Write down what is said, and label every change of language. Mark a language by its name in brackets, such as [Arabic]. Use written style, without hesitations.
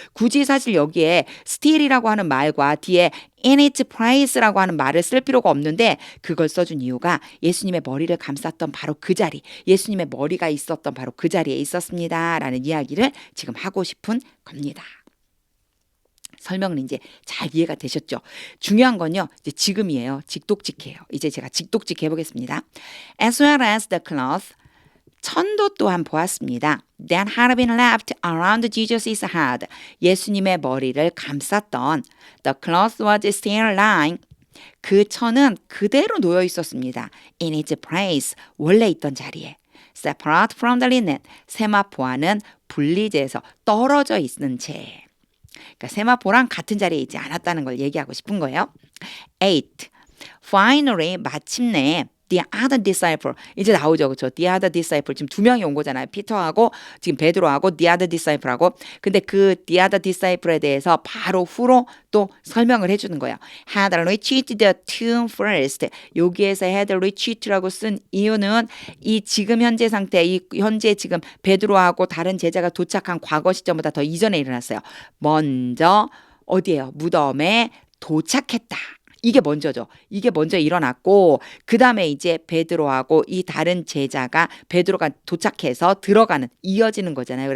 [Korean] 굳이 사실 여기에 still이라고 하는 말과 뒤에 in its place라고 하는 말을 쓸 필요가 없는데 그걸 써준 이유가 예수님의 머리를 감쌌던 바로 그 자리, 예수님의 머리가 있었던 바로 그 자리에 있었습니다. 라는 이야기를 지금 하고 싶은 겁니다. 설명은 이제 잘 이해가 되셨죠? 중요한 건요, 이제 지금이에요. 직독직해요. 이제 제가 직독직 해보겠습니다. [English] As well as the cloth, [Korean] 천도 또한 보았습니다. [English] That had been left around Jesus' head. [Korean] 예수님의 머리를 감쌌던 [English] the cloth was still lying. [Korean] 그 천은 그대로 놓여 있었습니다. [English] In its place, [Korean] 원래 있던 자리에. [English] Separate from the linen, [Korean] 세마포와는 분리돼서 떨어져 있는 채. 그러니까 세마포랑 같은 자리에 있지 않았다는 걸 얘기하고 싶은 거예요. 8. [English] Finally, [Korean] 마침내 [English] the other disciple. [Korean] 이제 나오죠. 그렇죠? [English] The other disciple. [Korean] 지금 두 명이 온 거잖아요. 피터하고 지금 베드로하고 [English] the other disciple [Korean] 하고. 근데 그 [English] the other disciple [Korean] 에 대해서 바로 후로 또 설명을 해주는 거예요. [English] Had reached the tomb first. [Korean] 여기에서 had reached라고 쓴 이유는 이 지금 현재 상태, 이 현재 지금 베드로하고 다른 제자가 도착한 과거 시점보다 더 이전에 일어났어요. 먼저 어디예요? 무덤에 도착했다. 이게 먼저죠. 이게 먼저 일어났고 그 다음에 이제 베드로하고 이 다른 제자가 베드로가 도착해서 들어가는 이어지는 거잖아요.